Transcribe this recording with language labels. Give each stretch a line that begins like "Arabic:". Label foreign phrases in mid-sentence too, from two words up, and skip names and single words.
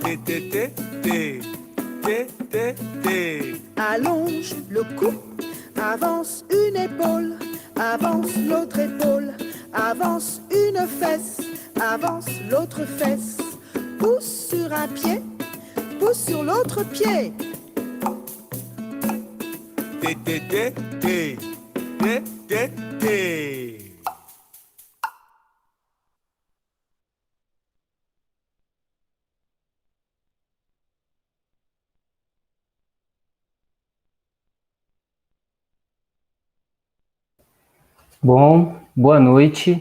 French: T, T, T, T, T, T, T. Allonge le cou, avance une épaule, avance l'autre épaule, avance une fesse, avance l'autre fesse. Pousse sur un pied, pousse sur l'autre pied. T, T, T, T, T, T, T.
Portuguese: Bom, boa noite.